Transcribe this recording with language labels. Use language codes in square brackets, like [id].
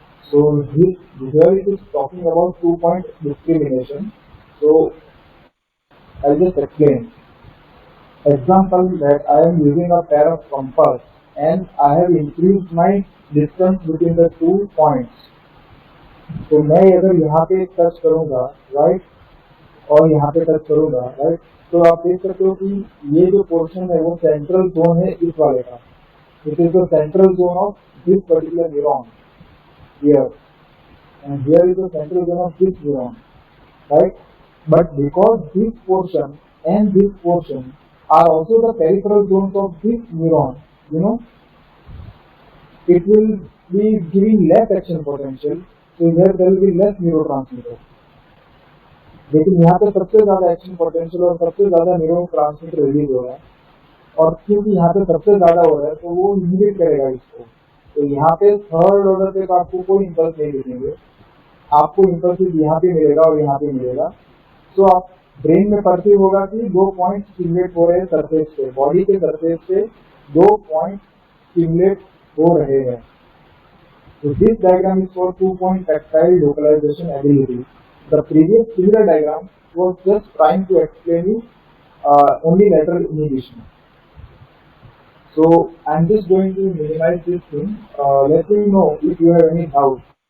[en] So here it is talking about 2-point discrimination. So I'll just explain. Example that I am using a pair of compass and I have increased my distance between the 2 points. [hi] तो मैं अगर यहाँ पे touch करूँगा, right, और यहाँ पे touch करूँगा, राइट, तो आप देख सकते हो कि ये जो पोर्शन है वो सेंट्रल जोन है इस वाले का. [en] It is the central zone of this particular neuron here, and here is the central zone of this neuron, right? But because this portion and this portion are also the peripheral zones of this neuron, it will be giving less action potential, so here there will be less neurotransmitter. [hi] लेकिन यहाँ पे सबसे ज्यादा action potential और सबसे ज्यादा neurotransmitter release हो रहा है, और क्योंकि यहाँ पे सबसे ज्यादा हो रहा है तो वो इनहिबिट करेगा इसको. तो यहाँ पे थर्ड ऑर्डर पे आपको कोई इंपल्स नहीं दिखेंगे, आपको इंपल्स यहाँ पे मिलेगा और यहाँ पे मिलेगा. तो आप ब्रेन में परसीव होगा कि 2 पॉइंट स्टिमुलेट हो रहे हैं सरफेस पे, बॉडी के सरफेस पे 2 पॉइंट स्टिमुलेट हो रहे हैं. [en] So this diagram is for 2-point tactile localization ability. The previous similar diagram was just trying to explain you only lateral inhibition. So I'm just going to minimize this thing. Let me know if you have any doubt.